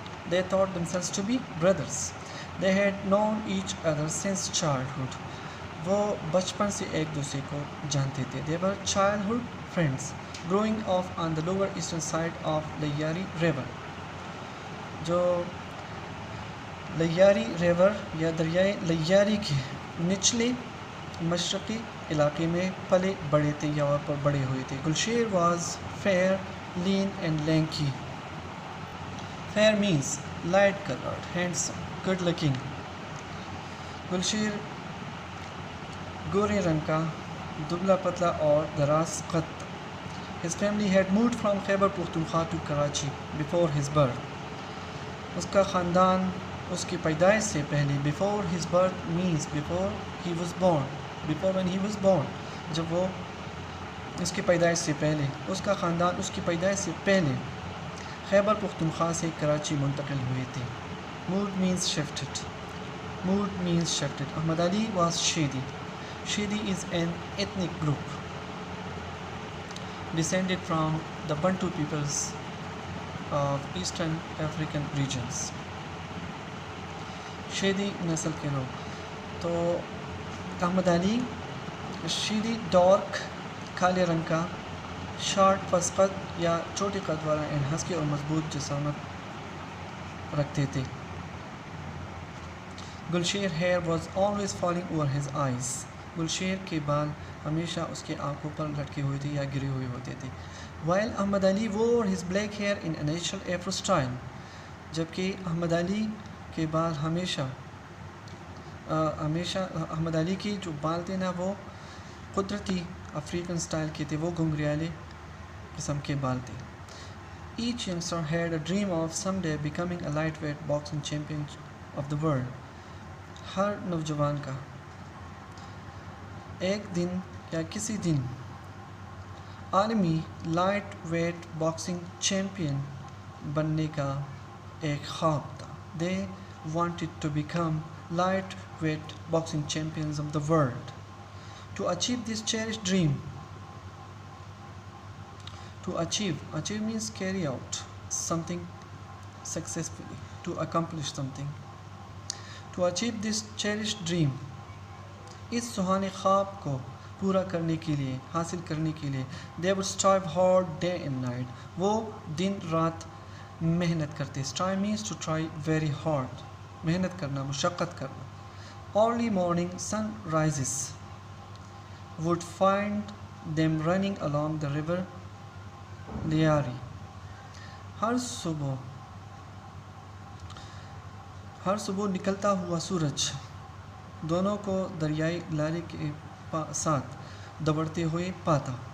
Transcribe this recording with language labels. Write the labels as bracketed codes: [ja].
[en] They thought themselves to be brothers. They had known each other since childhood. [ur] وہ بچپن سے ایک دوسرے کو جانتے تھے. [en] They were childhood friends growing up on the lower eastern side of Lahyari River. [ur] جو لیاری ریور یا دریائے لیاری کے نچلے مشرقی علاقے میں پلے بڑے تھے یا وہاں پر بڑے ہوئے تھے. [en] گلشیر واز fair, lean and lanky. Fair means light colored, handsome, good looking. [ur] گلشیر گورے رنگ کا، دبلا پتلا اور دراز قد. [en] His family had moved from Khyber Pakhtunkhwa to Karachi before his birth. [ur] اس کا خاندان اس کی پیدائش سے پہلے. [en] Before his birth means before he was born. Before when he was born, [ur] جب وہ اس کی پیدائش سے پہلے. اس کا خاندان اس کی پیدائش سے پہلے خیبر پختونخوا سے کراچی منتقل ہوئے تھے. [en] Moved means shifted. Moved means shifted. Ahmad Ali was Shedi. Shedi is an ethnic group descended from the Bantu peoples of Eastern African regions. [ur] Sheedi نسل کے لوگ. تو احمد علی شیدی ڈارک کالے رنگ کا، شارٹ پس قد یا چھوٹے قد والا اینڈ ہسکی اور مضبوط جسامت رکھتے تھے. [en] Gulsher hair was always falling over his eyes. [ur] گلشیر کے بال ہمیشہ اس کے آنکھوں پر لٹکے ہوئے تھے یا گرے ہوئے ہوتے تھے. [en] While Ahmad Ali wore his black hair in a natural afro style. [ur] جبکہ احمد علی کے بال ہمیشہ احمد علی کی جو بال تھے نا وہ قدرتی افریقن سٹائل کے تھے، وہ گھنگریالے قسم کے بال تھے. [en] Each youngster had a dream of someday becoming a lightweight boxing champion of the world. [ur] ہر نوجوان کا ایک دن یا کسی دن عالمی لائٹ ویٹ باکسنگ چیمپئن بننے کا ایک خواب تھا. [en] They wanted to become lightweight boxing champions of the world. To achieve this cherished dream, to achieve means carry out something successfully, to accomplish something. To achieve this cherished dream, [ur] اس سہانے خواب کو پورا کرنے کے لیے، حاصل کرنے کے لیے [en] they would strive hard day and night. [ur] وہ دن رات محنت کرتے. [en] Strive means to try very hard. [ur] محنت کرنا, مشقت کرنا. [en] Early morning sun rises would find them running along the river Liari. [ur] ہر صبح نکلتا ہوا سورج دونوں کو دریائے لاری کے ساتھ دوڑتے ہوئے پاتا.